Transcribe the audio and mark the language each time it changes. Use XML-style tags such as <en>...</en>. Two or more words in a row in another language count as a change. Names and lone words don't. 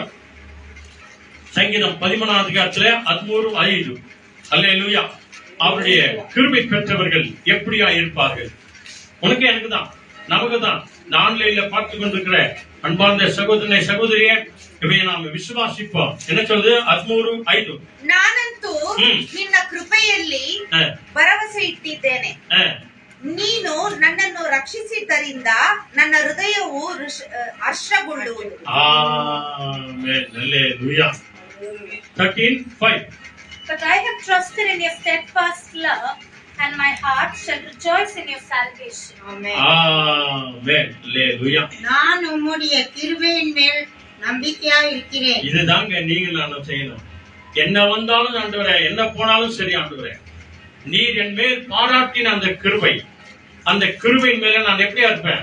<ta>சங்கீதம் 13:5 அல்லேலூயா. அவருடைய கிருபை பெற்றவர்கள் எப்படியா இருப்பார்கள்? உனக்கு எனக்கு தான், நமக்கு தான். ஆன்லைன்ல பார்த்து கொண்டிருக்கிற அன்பார்ந்த சகோதரனை சகோதரியே, இவை நாம் ವಿಶ್ವಾಸಿப்போம். என்ன சொல்லுது? 13:5.</ta> <kn>ನಾನಂತೂ ನಿನ್ನ ಕೃಪೆಯಲ್ಲಿ ಭರವಸೆ ಇಟ್ಟಿದ್ದೇನೆ. ನೀನು ನನ್ನನ್ನು ರಕ್ಷಿಸಿದ್ದರಿಂದ ನನ್ನ ಹೃದಯವು ಹರ್ಷಗೊಳ್ಳುವುದು. ಆಮೆನ್. ಹಲ್ಲೆಲೂಯಾ. 13:5.</kn> <en>But I have trusted in your steadfast love, and my heart shall rejoice in your salvation.</en> <ta>ஆமென். ஹல்லேலூயா. நான் உம்முடைய கிருபையின் மேல் நம்பிக்கையா இருக்கிறேன். இதுதாங்க நீங்க நானும் செய்யணும். என்ன வந்தாலும் ஆண்டவரே, என்ன போனாலும் சரி ஆண்டவரே, நீர் என் மேல் பாராட்டின அந்த கிருபை, அந்த கிருபையின் மேல நான் எப்படியா இருப்பேன்?</ta>